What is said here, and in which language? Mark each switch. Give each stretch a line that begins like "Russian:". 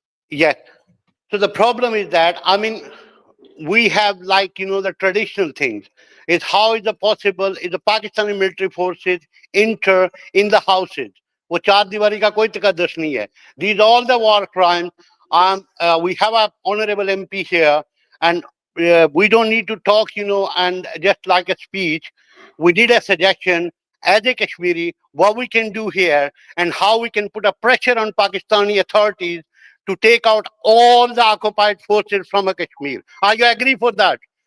English: Yes. So the problem is that, I mean, we have the traditional things. Is how is it possible is the Pakistani military forces enter in the houses?
Urdu: वो चार दीवारी का कोई तकद्दुस नहीं है.
English: These are all the war crimes. We have a honorable MP here, and we don't need to talk, and just like a speech. We did a suggestion as a Kashmiri, what we can do here and how we can put a pressure on Pakistani authorities to take out all the occupied forces from Kashmir. Are you agree for that?